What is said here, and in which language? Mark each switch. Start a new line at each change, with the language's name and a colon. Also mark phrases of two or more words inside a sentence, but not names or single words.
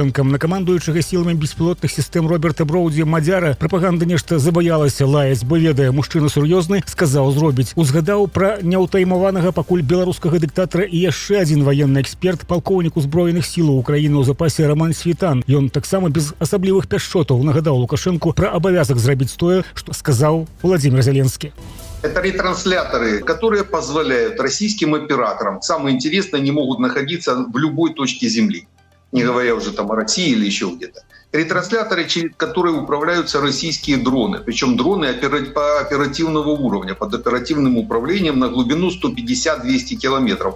Belarusian: На камандуючага сіламі беспілотных сістэм Роберта Броўдзі Мадзяра прапаганда нешта забаялася лаяць, бо ведае, мужчына сур'ёзны, сказаў зробіць. Узгадаў пра няўтаймаванага пакуль беларускага дыктатара і яшчэ адзін ваенны эксперт, палкоўнік узброеных сілаў Украіны ў запасе Роман Світан. Ён таксама без асаблівых пяшчотаў нагадаў Лукашэнку пра абавязак зрабіць тое, што сказаў Владзімір Зеленскі.
Russian: Это ретрансляторы, которые позволяют российским операторам, самое интересное, они могут находиться в любой точке Земли, не говоря уже там о России или еще где-то. Ретрансляторы, через которые управляются российские дроны, причем дроны оперативного уровня, под оперативным управлением на глубину 150-200 километров.